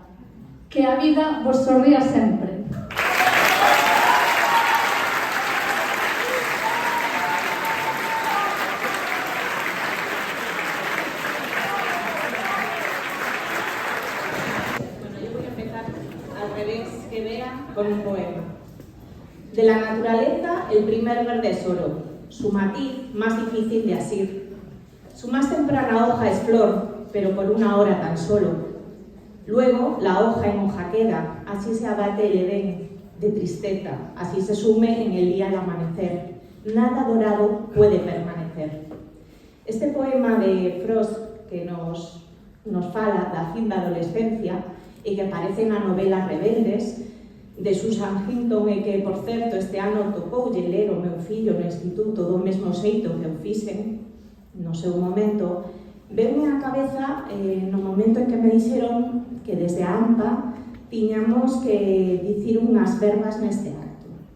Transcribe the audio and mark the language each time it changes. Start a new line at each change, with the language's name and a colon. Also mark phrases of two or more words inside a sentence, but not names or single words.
Galician: Que a vida vos sorría sempre.
Spanish: Bueno, yo voy a empezar al revés que Bea con un poema. De la naturaleza, el primer verde es oro, su matiz más difícil de asir. Su más temprana hoja es flor, pero por una hora tan solo. Luego la hoja en hoja queda, así se abate el Edén de tristeza, así se sume en el día al amanecer. Nada dorado puede permanecer.
Galician: Este poema de Frost que nos fala da fin da adolescencia e que aparece na novela Rebeldes de Susan Hinton e que, por certo, este ano tocoulle ler o meu fillo no instituto do mesmo xeito que o fixen no seu momento, veume á cabeza no momento en que me dixeron que desde a AMPA tiñamos que dicir unhas verbas neste acto.